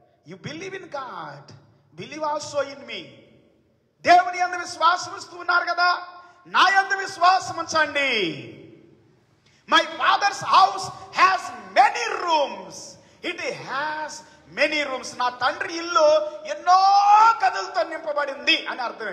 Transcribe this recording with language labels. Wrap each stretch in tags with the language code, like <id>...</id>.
<en>You believe in God, believe also in me.</en> <te>దేవుని యందు విశ్వాసం ఉంచుతున్నారు కదా, నా యందు విశ్వాసం ఉంచండి.</te> <en>My father's house has many rooms. It has many rooms.</en> <te>నా తండ్రి ఇల్లు ఎన్నో గదులతో నింపబడింది అని అర్థం.</te>